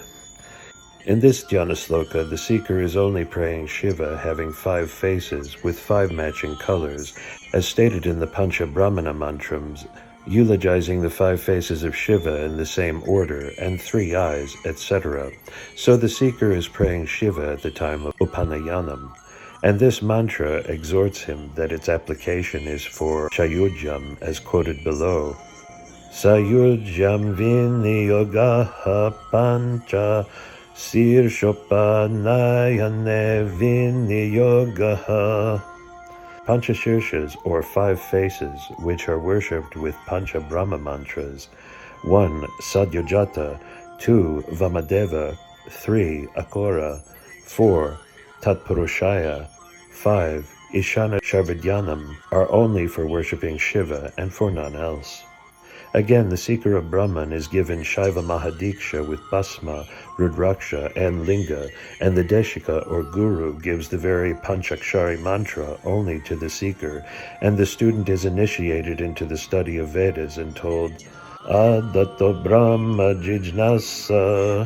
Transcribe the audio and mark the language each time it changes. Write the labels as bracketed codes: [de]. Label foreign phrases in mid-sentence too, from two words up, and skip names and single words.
[en] In this dhyana sloka, the seeker is only praying Shiva having 5 faces with 5 matching colors, as stated in the Pancha Brahmana mantrams, eulogizing the 5 faces of Shiva in the same order, and 3 eyes, etc. So the seeker is praying Shiva at the time of Upanayanam. And this mantra exhorts him that its application is for Sayujyam, as quoted below. [sa] Sayujyam viniyogaha pancha sirshopanayane viniyogaha. [en] Panchashirshas, or 5 faces, which are worshipped with Pancha Brahma mantras. 1. Sadyojata. 2. Vamadeva. 3. Akora. 4. Tatpurushaya. 5. Ishana Sharvidyanam are only for worshipping Shiva and for none else. Again, the seeker of Brahman is given Shaiva Mahadiksha with Basma, Rudraksha, and Linga, and the Deshika or Guru gives the very Panchakshari mantra only to the seeker, and the student is initiated into the study of Vedas and told, [sa] Adato Brahma Jijnasa.